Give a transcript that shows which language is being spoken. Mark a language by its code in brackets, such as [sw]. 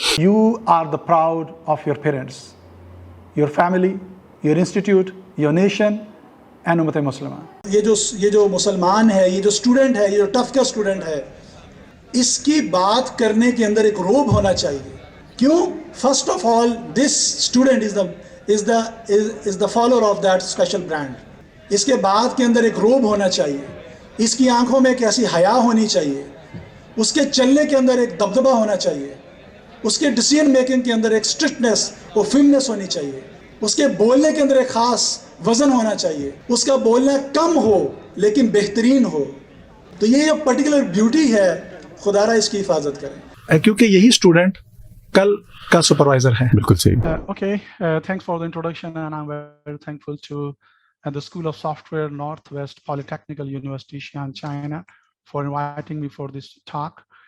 [en] You are the proud of your parents, your family, your institute, your nation and امت مسلمہ. [ur] یہ جو مسلمان ہے, یہ جو اسٹوڈنٹ ہے, یہ جو ٹف کا اسٹوڈنٹ ہے, اس کی بات کرنے کے اندر ایک روب ہونا چاہیے. [en] کیوں؟ First of all this student is the follower of that special brand. [ur] اس کے بعد کے اندر ایک روب ہونا چاہیے, اس کی آنکھوں میں ایک ایسی حیا ہونی چاہیے, اس کے چلنے کے اندر ایک دبدبہ ہونا چاہیے, اس کے ڈیسیژن میکنگ کے اندر ایک اسٹرکٹنس اور فرمنس ہونی چاہیے, اس کے بولنے کے اندر ایک خاص وزن ہونا چاہیے, اس کا بولنا کم ہو لیکن بہترین ہو. تو یہ جو پرٹیکولر بیوٹی ہے, خدا را اس کی حفاظت کریں, کیونکہ یہی اسٹوڈنٹ کل کا سپروائزر ہے. بالکل صحیح. [en] Okay, thanks for the introduction, and I'm very thankful to the School of Software Northwest Polytechnical University, Xi'an, China, for inviting me for this talk.